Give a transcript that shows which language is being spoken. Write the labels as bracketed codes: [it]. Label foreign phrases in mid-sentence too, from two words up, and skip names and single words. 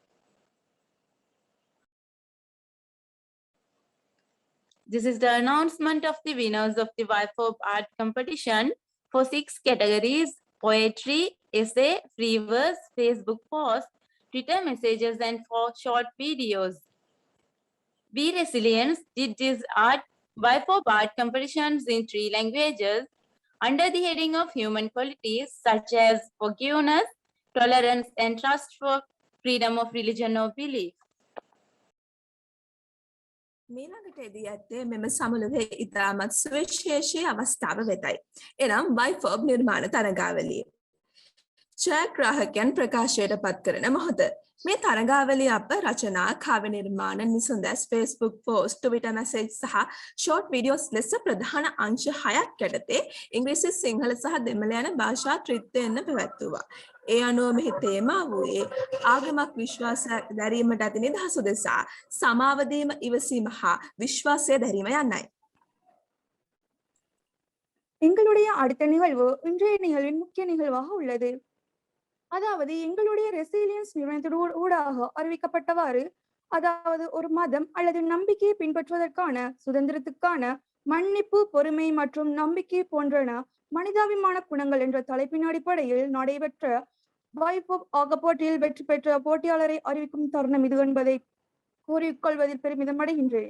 [en] This is the announcement of the winners of the FORB art competition for 6 categories: poetry, essay, free verse, Facebook post, Twitter messages, and 4 short videos. Be Resilience did these FORB art competitions in 3 languages under the heading of human qualities such as forgiveness, tolerance, and trust for freedom of religion or belief. [si] මීළඟට එදී ඇත්තේ මෙම සමුළුවේ ඉතාමත් සුවිශේෂී අවස්ථාව වෙතයි. එනම් FORB නිර්මාණ තරගාවලිය. ජයග්‍රාහකයන් ප්‍රකාශයට පත් කරන මොහොත. මේ තරගාවලිය අප රචනා, කාව්‍ය නිර්මාණ, නිසුන්දැස්, [en] Facebook post, Twitter message [si] සහ [en] short videos [si] ලෙස ප්‍රධාන අංශ 6ක් යටතේ ඉංග්‍රීසි, සිංහල සහ දෙමළ යන භාෂා ත්‍රිත්වයෙන්ම පැවැත්වුවා. ඒ අනුව මෙහි තේමා වූයේ ආගමක් විශ්වාසයක් දැරීමට ඇති නිදහස උදෙසා සමාව දීම, ඉවසීම හා විශ්වාසය දැරීම යන්නයි. [ta] எங்களுடைய அடுத்த நிகழ்வு இன்றைய நிகழ்வின் முக்கிய நிகழ்வாக உள்ளது. அதாவது எங்களுடைய ரெசிலியன்ஸ் நிறுவனத்தின் ஊடாக அறிவிக்கப்பட்டவாறு, அதாவது ஒரு மதம் அல்லது நம்பிக்கையை பின்பற்றுவதற்கான சுதந்திரத்துக்கான மன்னிப்பு, பொறுமை மற்றும் நம்பிக்கை போன்றன மனிதாபிமான குணங்கள் என்ற தலைப்பின் அடிப்படையில் நடைபெற்ற FORB ஆக போட்டியில் வெற்றி பெற்ற போட்டியாளரை அறிவிக்கும் தருணம் இது என்பதை கூறிக்கொள்வதில் பெருமிதம் அடைகின்றேன்.